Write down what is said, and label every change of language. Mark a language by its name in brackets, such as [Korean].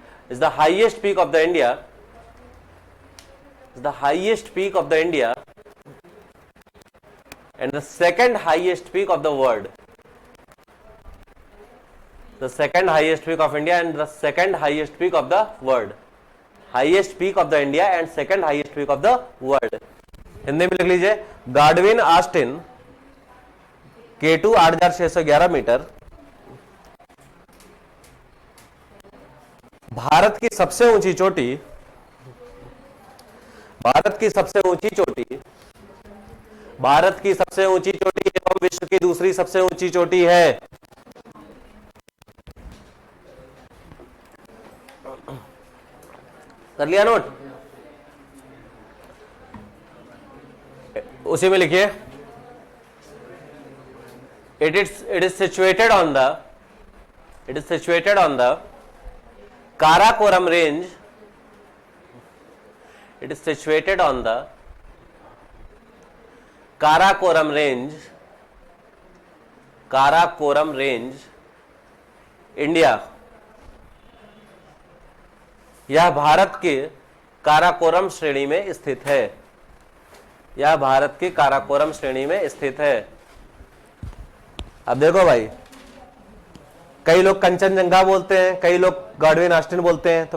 [English] is the highest peak of the India, is the highest peak of the India and the second highest peak of the world, the second highest peak of India and the second highest peak of the world, highest peak of the India and second highest peak of the world। [Hindi] Hindi में लिख लीजिए, Godwin Austen K2 8611 metre, Bharat की सबसे ऊंची चोटी, भारत की सबसे ऊंची चोटी, भारत की सबसे ऊंची चोटी एवं विश्व की दूसरी सबसे ऊंची चोटी है। कर लिया नोट, उसी में लिखिए, [English] it is situated on the It is situated on the Karakoram range. It is situated on the Karakoram range. Karakoram range, India. [Hindi] यह भारत के काराकोरम श्रेणी में स्थित है। यह भारत की काराकोरम श्रेणी में स्थित है। अब देखो भाई, कई लोग कंचनजंगा बोलते हैं, कई लोग गॉडविन ऑस्टिन बोलते हैं।